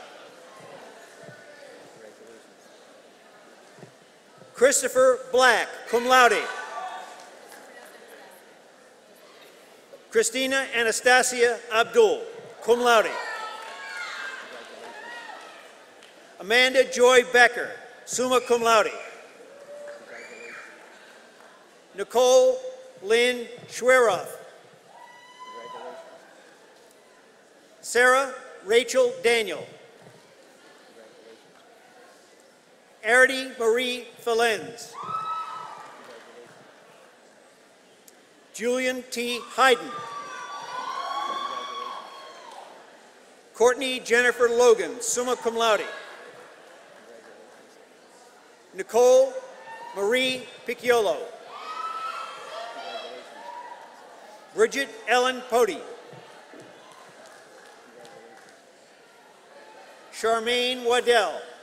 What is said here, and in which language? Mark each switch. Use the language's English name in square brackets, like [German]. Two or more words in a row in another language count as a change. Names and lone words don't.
[English] Christopher Black, [Latin] cum laude. [English] Christina Anastasia Abdul, [Latin] cum laude. [English] Amanda Joy Becker, [Latin] summa cum laude. [English] Nicole Lynn Schweroth. Sarah Rachel Daniel. Arity Marie Felenz. Julian T. Hayden. Courtney Jennifer Logan, [Latin] summa cum laude. [English] Nicole Marie Picciolo. Bridget Ellen Pody. Charmaine Waddell.